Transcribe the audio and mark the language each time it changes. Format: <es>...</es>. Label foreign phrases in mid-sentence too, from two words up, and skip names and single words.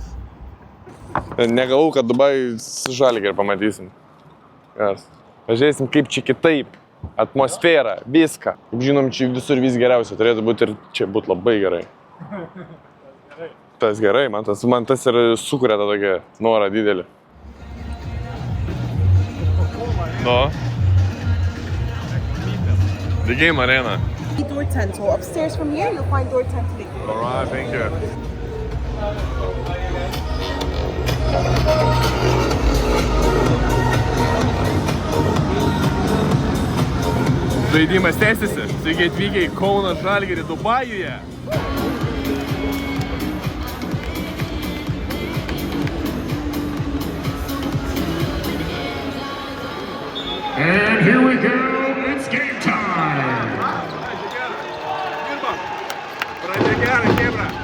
<lt>Negalvau, kad Dubajui su Žalgiriu pamatysim. Geras. Pažiūrėsim, kaip čia kitaip. Atmosfera, viską. Kaip žinom, čia visur vis geriausia. Turėtų būti ir čia būtų labai gerai. Tas gerai, man tas ir sukuria tą tokią norą didelį.</lt> <en>No. The game arena. Door 10. So upstairs from here, you'll find door 10 to the Alright, thank you.</en> <lt>Žaidimas tęsiasi. Sveiki atvykę į Kauno Žalgirį Dubajuje.</lt> <en>And here we go, it's game time.</en> <lt>Pradė gerą, Kebra.</lt>